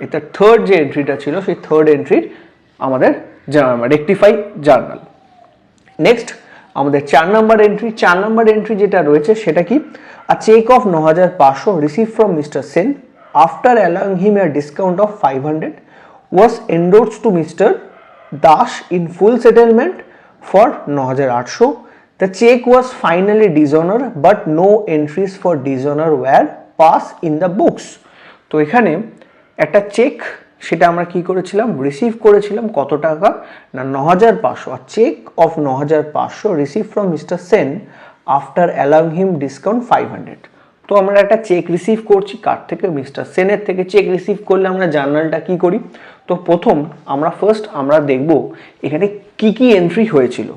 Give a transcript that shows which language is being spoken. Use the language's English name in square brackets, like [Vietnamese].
[Bangla] এটা থার্ড যে এন্ট্রিটা ছিল সেই থার্ড এন্ট্রির আমাদের রেকটিফাই জার্নাল। নেক্সট আমাদের 4 নাম্বার এন্ট্রি, 4 নাম্বার এন্ট্রি যেটা রয়েছে সেটা কি [English] A cheque of 9500 receive from mister Sen after allowing him a discount of 500 was endorsed to Mr. Dash in full settlement for 9800. The check was finally dishonored but no entries for dishonor were passed in the books. [Bangla] তো এখানে একটা check সেটা আমরা কি করেছিলাম receive করেছিলাম কত টাকা না 9500, আর [English] Cheque of 9500 receive from mister Sen after allowing him discount 500। [Bangla] তো আমরা একটা চেক রিসিভ করছি কার থেকে মিস্টার সেনের থেকে। চেক রিসিভ করলে আমরা জার্নালটা কি করি, তো প্রথম আমরা দেখব এখানে কি কি এন্ট্রি হয়েছিল।